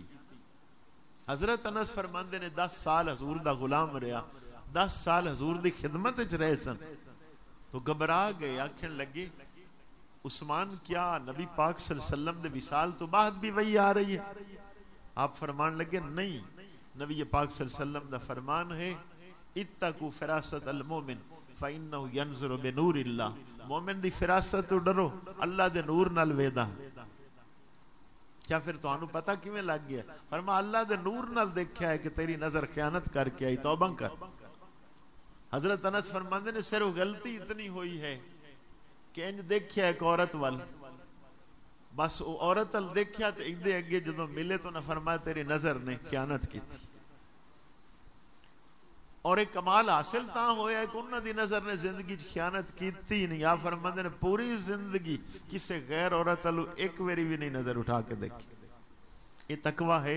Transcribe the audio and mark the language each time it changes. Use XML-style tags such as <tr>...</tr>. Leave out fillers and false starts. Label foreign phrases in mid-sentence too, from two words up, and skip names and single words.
<pa>حضرت انس فرماندے نے 10 سال حضور دا غلام رہا، 10 سال حضور دی خدمت وچ رہے سن. تو گھبرا گئے، آکھن لگے عثمان کیا نبی پاک</pa> <ar>صلی اللہ علیہ وسلم</ar> <pa>دے وصال تو بعد بھی وہی آ رہی ہے؟ آپ فرمان لگے نہیں، نبی پاک</pa> <ar>صلی اللہ علیہ وسلم</ar> <pa>دا فرمان ہے</pa> <ar>اتقوا فراست المومن فإنه ينظر بنور اللہ.</ar> <pa>مومن دی فراست تو ڈرو، اللہ دے نور نال ویدا. کیا پھر تو انہوں پتہ کیویں لگ گیا؟ فرما اللہ دے نور نال دیکھیا ہے کہ تیری نظر خیانت کر کے آئی، توبہ کر. حضرت انس فرماندے نے صرف غلطی اتنی ہوئی ہے کہ انج دیکھیا ایک عورت وال، بس وہ عورت وال دیکھیا تو ایک دے اگے جدوں ملے تو نہ فرمایا تیری نظر نے خیانت کی تھی. اور ایک کمال حاصل تاں ہویا ہے کہ انہاں دی نظر نے زندگی خیانت کیتی نہیں. آپ فرماندے نے پوری زندگی کسی غیر عورت وال ایک ویری بھی نہیں نظر اٹھا کے دیکھی.</pa> <ur>یہ تقوی ہے.</ur>